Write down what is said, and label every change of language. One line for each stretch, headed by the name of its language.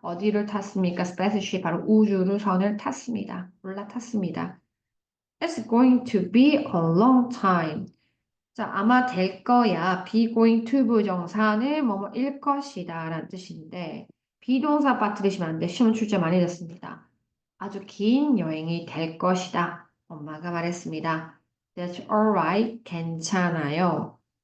Korean: 어디를 탔습니까? spaceship, 바로 우주선을 탔습니다. 올라탔습니다.
English: It's going to be a long time.
Korean: 자, 아마 될 거야. be going to 부정사는 뭐뭐일 것이다 라는 뜻인데 비동사 빠뜨리시면 안 돼. 시험 출제 많이 됐습니다. 아주 긴 여행이 될 것이다. 엄마가 말했습니다.
English: That's alright.
Korean: 괜찮아요.